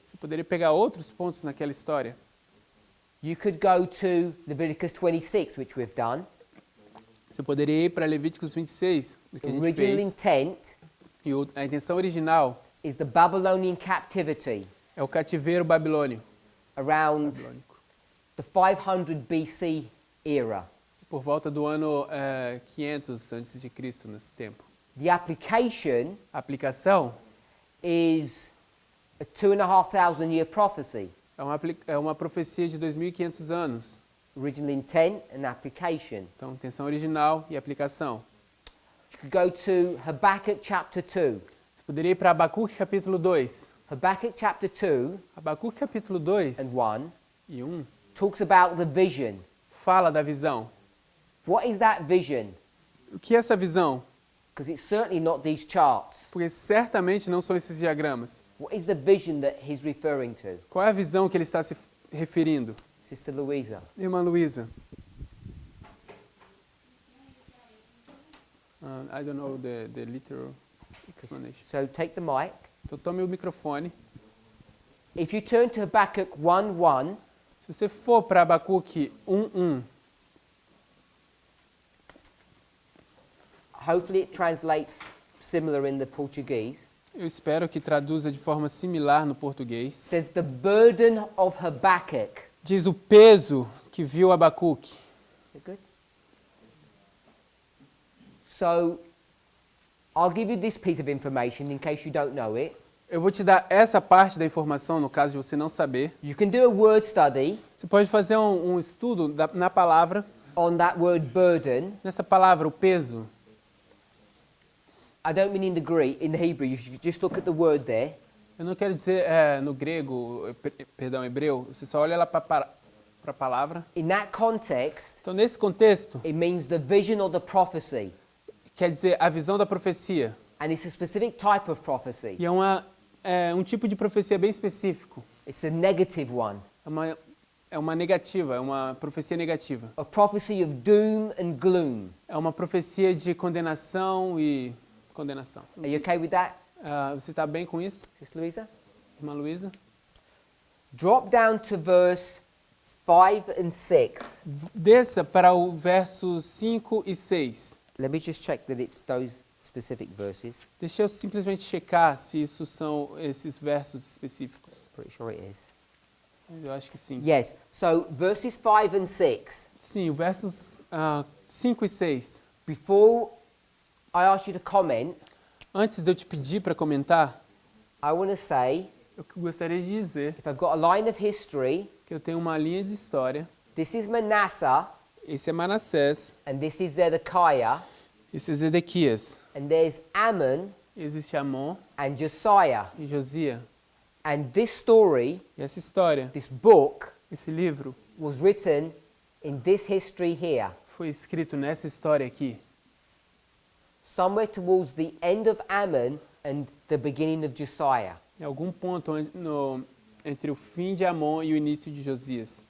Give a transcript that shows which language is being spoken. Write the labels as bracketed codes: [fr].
[pt] Você poderia pegar outros pontos naquela história. [en] You could go to Leviticus 26, which we've done. [pt] Você poderia ir para Levíticos 26, do que a gente [en] Original [pt] fez. [en] intent [pt] E a intenção original [en] is the Babylonian captivity [pt] é o cativeiro babilônio, [en] around [pt] babilônico, [en] the 500 BC era. [pt] por volta do ano 500 antes de Cristo, nesse tempo. [en] The application [pt] A aplicação [en] is a 2,500 year prophecy. [pt] é uma profecia de 2.500 anos. [en] Original intent and application. [pt] Então, intenção original e aplicação. [en] You could go to Habakkuk chapter 2. [pt] Você poderia ir para Abacuque capítulo 2. [en] Habakkuk chapter 2 [pt] Abacuque capítulo 2 [en] and 1 [pt] e 1 [en] talks about the vision. [pt] fala da visão. [en] What is that vision? [pt] O que é essa visão? [en] Because it's certainly not these charts. [pt] Porque certamente não são esses diagramas. [en] What is the vision that he's referring to? [pt] Qual é a visão que ele está se referindo? [en] Sister Louisa. [pt] Irmã Luísa. [en] I don't know the literal explanation. So take the mic. [pt] Então tome o microfone. [en] If you turn to Habakkuk 1:1, [pt] Se você for para Abacuque 1:1, [en] hopefully it translates similar in the Portuguese. [pt] eu espero que traduza de forma similar no português. [en] Says the burden of Habakkuk. [pt] Diz o peso que viu Abacuque. [en] You good? So I'll give you this piece of information in case you don't know it. [pt] Eu vou te dar essa parte da informação, no caso de você não saber. [en] You can do a word study [pt] Você pode fazer um estudo na palavra, [en] on that word burden, [pt] nessa palavra, o peso. [en] I don't mean in the Greek, in the Hebrew. You should just look at the word there. [pt] Eu não quero dizer no grego, perdão, hebreu. Você só olha lá para a palavra. [en] In that context, [pt] Então, nesse contexto, [en] it means the vision or the prophecy. [pt] quer dizer a visão da profecia. [en] And it's a specific type of prophecy. [pt] E é um tipo de profecia bem específico. [en] It's a negative one. [pt] É uma negativa, é uma profecia negativa. [en] A prophecy of doom and gloom. [pt] É uma profecia de condenação e condenação. [en] Are you okay with that, [pt] Você está bem com isso, [en] Sister Louisa? [pt] irmã Luísa? [en] Drop down to verse 5 and 6. [pt] Desça para o verso 5 e 6. [en] Let me just check that it's those specific verses. [pt] Deixa eu simplesmente checar se isso são esses versos específicos. [en] Pretty sure it is. [pt] Eu acho que sim. [en] Yes. So verses 5 and 6. [pt] Sim, os versos 5 e 6. [en] Before I ask you to comment, [pt] Antes de eu te pedir para comentar, [en] I want to say, [pt] eu gostaria de dizer [en] if I've got a line of history, [pt] que eu tenho uma linha de história. [en] this is Manasseh [pt] Esse é Manassés, [en] and this is Zedekiah, [pt] esse é Zedequias. [en] and there's Ammon [pt] Existe Amon [en] and Josiah. [pt] e Josia. [en] And this story, [pt] E essa história, [en] this book, [pt] esse livro, [en] was written in this history here, [pt] foi escrito nessa história aqui. [en] somewhere towards the end of Ammon and the beginning of Josiah. [pt] Em algum ponto entre o fim de Amon e o início de Josias.